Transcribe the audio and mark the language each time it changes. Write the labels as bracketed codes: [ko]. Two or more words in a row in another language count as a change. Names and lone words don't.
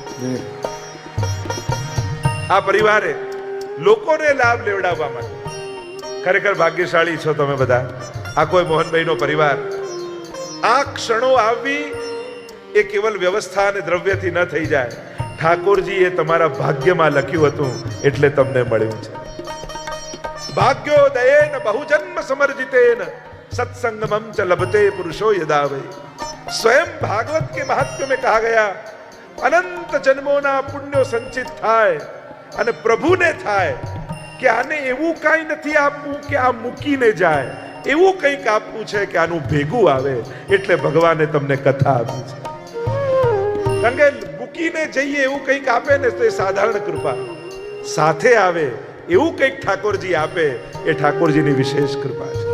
[gu] આ પરિવારે લોકોને લાભ લેવડાવવા માટે ખરેખર ભાગ્યશાળી છો તમે બધા. આ કોઈ મોહનભાઈનો પરિવાર. આ ક્ષણો આવવી એ કેવલ વ્યવસ્થા અને દ્રવ્યથી ન થઈ જાય. ઠાકોરજીએ તમારા ભાગ્યમાં લખ્યું હતું એટલે તમને મળ્યું છે. [sa] ભાગ્યોદયેન બહુજન્મ સમર્જિતેન सत्संगमम च लभते पुरुषो यदा वै. [hi] स्वयं भागवत के महात्म्य में कहा गया [gu] અનંત જન્મોના પુણ્યો સંચિત થાય અને પ્રભુને થાય કે આને એવું કાંઈ નથી આપવું કે આ મૂકીને જાય, એવું કંઈક આપવું છે કે આનું ભેગું આવે. એટલે ભગવાને તમને કથા આપી છે. કારણ કે મૂકીને જઈએ એવું કંઈક આપે ને તો એ સાધારણ કૃપા, સાથે આવે એવું કંઈક ઠાકોરજી આપે એ ઠાકોરજીની વિશેષ કૃપા છે.